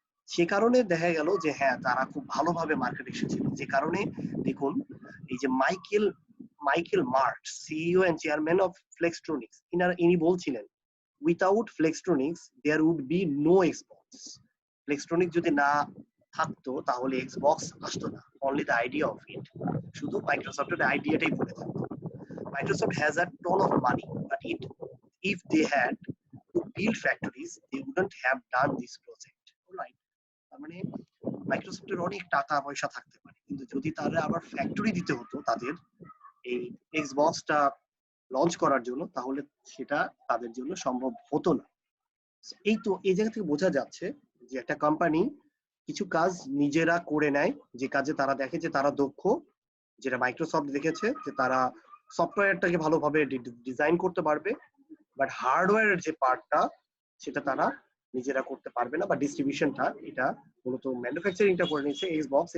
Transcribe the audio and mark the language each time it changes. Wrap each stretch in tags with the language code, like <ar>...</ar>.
<bn>সে কারণে দেখা গেল যে হ্যাঁ তারা খুব ভালোভাবে মার্কেট এসেছিল, যে কারণে দেখুন এই যে Michael marks, CEO and chairman of ফ্লেক্সট্রনিক্স, ইনি বলছিলেন</bn> <en>Without Flextronics there would be no Xbox.</en> <bn>ফ্লেক্সট্রনিক্স যদি না থাকতো তাহলে এক্সবক্স আসতো না,</bn> <en>only the idea of it,</en> <bn>শুধু মাইক্রোসফটের আইডিয়াটাই পড়ে থাকতো।</bn> <en>Microsoft has a ton of money, but if they had to build factories, they wouldn't have done this project. Right?</en> <bn>তার মানে মাইক্রোসফটের অনেক টাকা পয়সা থাকতে পারে, কিন্তু যদি তারা আবার ফ্যাক্টরি দিতে হতো তাদের এই এক্সবক্সটা লঞ্চ করার জন্য, তাহলে সেটা তাদের জন্য সম্ভব হতো না। এই তো এই জায়গা থেকে বোঝা যাচ্ছে যে একটা কোম্পানি কিছু কাজ নিজেরা করে নেয়, যে কাজে তারা দেখে যে তারা দক্ষ, যেটা মাইক্রোসফট দেখেছে যে তারা সফটওয়্যারটাকে ভালোভাবে ডিজাইন করতে পারবে, বাট হার্ডওয়্যারের যে পার্টটা সেটা তারা নিজেরা করতে পারবে না, বা ডিস্ট্রিবিউশনটা এটা মূলত ম্যানুফ্যাকচারিংটা করে নিচ্ছে এক্সবক্স।</bn>